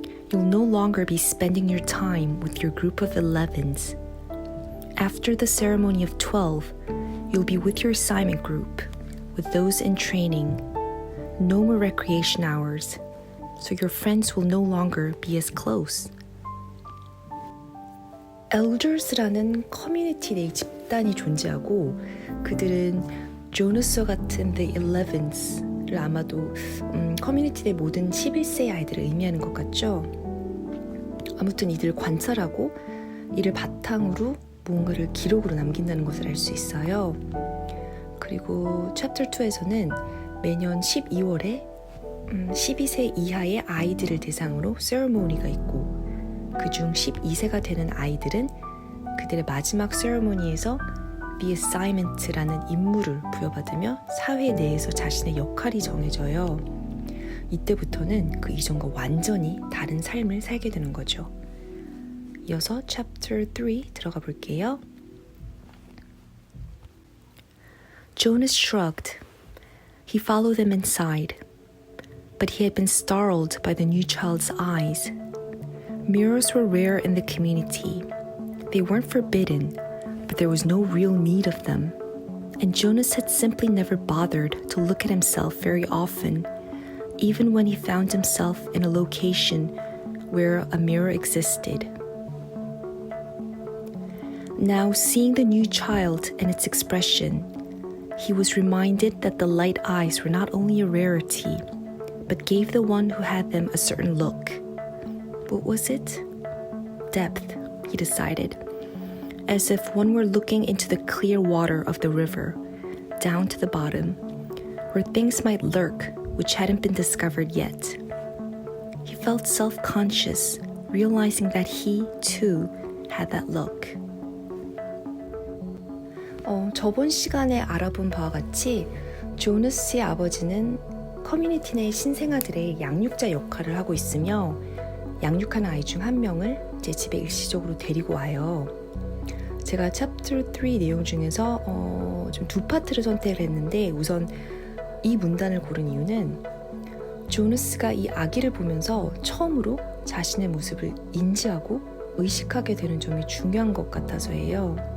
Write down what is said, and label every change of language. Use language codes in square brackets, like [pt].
[en] You'll no longer be spending your time with your group of 11s. After the ceremony of 12, you'll be with your assignment group, with those in training. No more recreation hours, so your friends will no longer be as close. [ko] 엘더스라는 커뮤니티 내 집단이 존재하고 그들은 조너스와 같은 The Elevens를 아마도 커뮤니티 내 모든 11세 아이들을 의미하는 것 같죠. 아무튼 이들을 관찰하고 이를 바탕으로 무언가를 기록으로 남긴다는 것을 알 수 있어요. 그리고 챕터 2에서는 매년 12월에 12세 이하의 아이들을 대상으로 세레모니가 있고 그중 12세가 되는 아이들은 그들의 마지막 세레모니에서 The Assignment라는 임무를 부여받으며 사회 내에서 자신의 역할이 정해져요. 이때부터는 그 이전과 완전히 다른 삶을 살게 되는 거죠. 이어서 Chapter 3 들어가 볼게요. [en] Jonas shrugged. He followed them inside, but he had been startled by the new child's eyes. Mirrors were rare in the community. They weren't forbidden, but there was no real need of them. And Jonas had simply never bothered to look at himself very often, even when he found himself in a location where a mirror existed. Now, seeing the new child and its expression, he was reminded that the light eyes were not only a rarity, but gave the one who had them a certain look. What was it? Depth, he decided, as if one were looking into the clear water of the river, down to the bottom, where things might lurk which hadn't been discovered yet. He felt self-conscious, realizing that he, too, had that look. [ko] 저번 시간에 알아본 바와 같이 조너스의 아버지는 커뮤니티 내 신생아들의 양육자 역할을 하고 있으며 양육하는 아이 중 한 명을 제 집에 일시적으로 데리고 와요. 제가 챕터 3 내용 중에서 좀 두 파트를 선택을 했는데 우선 이 문단을 고른 이유는 조너스가 이 아기를 보면서 처음으로 자신의 모습을 인지하고 의식하게 되는 점이 중요한 것 같아서예요.